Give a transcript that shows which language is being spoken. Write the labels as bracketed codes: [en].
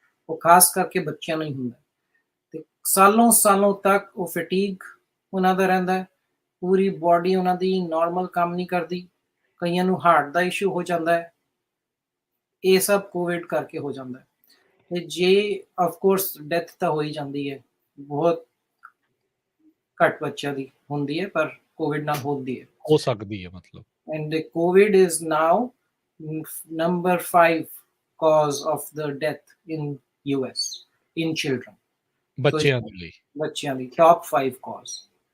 [pa] ਉਹ ਖਾਸ ਕਰਕੇ ਬੱਚਿਆਂ ਨੂੰ ਹੀ ਹੁੰਦਾ ਤੇ ਸਾਲੋਂ ਤੱਕ ਉਹ ਫੈਟੀਗ ਉਹਨਾਂ ਦਾ ਰਹਿੰਦਾ ਹੈ, ਪੂਰੀ ਬਾਡੀ ਉਹਨਾਂ ਦੀ ਨਾਰਮਲ ਕੰਮ ਨਹੀਂ ਕਰਦੀ, ਕਈਆਂ ਨੂੰ ਹਾਰਟ ਦਾ ਇਸ਼ੂ ਹੋ ਜਾਂਦਾ ਹੈ। ਇਹ ਸਭ ਕੋਵਿਡ ਕਰਕੇ ਹੋ ਜਾਂਦਾ ਹੈ। ਤੇ ਜੇ ਆਫ ਕੋਰਸ ਡੈਥ ਤਾਂ ਹੋ ਹੀ ਜਾਂਦੀ ਹੈ, ਬਹੁਤ ਘੱਟ ਬੱਚਿਆਂ ਦੀ ਹੁੰਦੀ ਹੈ ਪਰ ਕੋਵਿਡ ਨਾਲ ਹੁੰਦੀ ਹੈ। ਹੋ ਸਕਦੀ ਹੈ ਮਤਲਬ [en] And the COVID is now number 5 cause of the death in US in children. So it's [pa] ਬੱਚਿਆਂ ਦੇ ਲਈ। ਬੱਚਿਆਂ ਦੀ [en] top 5 cause।